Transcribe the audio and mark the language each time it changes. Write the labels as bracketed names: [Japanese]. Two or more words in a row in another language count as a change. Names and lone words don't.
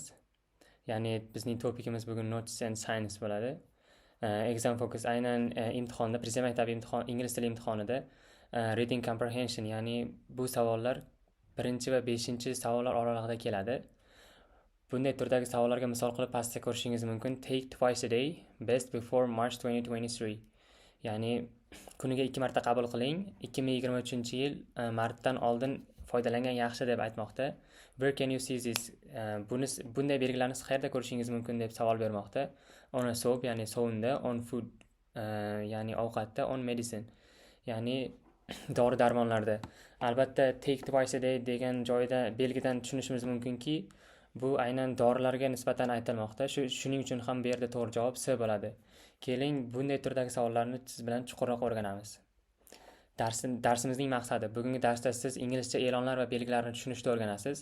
[Uzbek] Ya'ni bizning topikimiz bugun [English] Notes and Science [Uzbek] bo'ladi. [English] Exam focus [Uzbek] aynan imtihonda, Prezident maktabi ingliz tili imtihonida [English] reading comprehension, [Uzbek] ya'ni bu savollar 1 va 5 savollar oralig'ida keladi. Bunday turdagi savollarga misol qilib pastda ko'rishingiz mumkin. [English] Take twice a day, best before March 2023. [Uzbek] Ya'ni kuniga 2 marta qabul qiling. 2023-yil martdan oldin foydalangan yaxshi deb aytmoqda. [English] Where can you see this? [Uzbek] Bunday belgilarni qayerda ko'rishingiz mumkin deb savol bermoqda. [English] On a soap, [Uzbek] ya'ni sovunda, [English] on food, [Uzbek] ya'ni ovqatda, [English] on medicine, [Uzbek] ya'ni dori-darmonlarda. Albatta [English] take twice a day [Uzbek] degan joyda belgidan tushunishimiz mumkinki, bu aynan dorilarga nisbatan aytilmoqda. Shuning uchun ham bu yerda to'g'ri javob C bo'ladi. Keling, bunday turdagi savollarni siz bilan chuqurroq o'rganamiz. Darsimizning maqsadi: bugungi darsda siz inglizcha e'lonlar va belgilarni tushunishni o'rganasiz.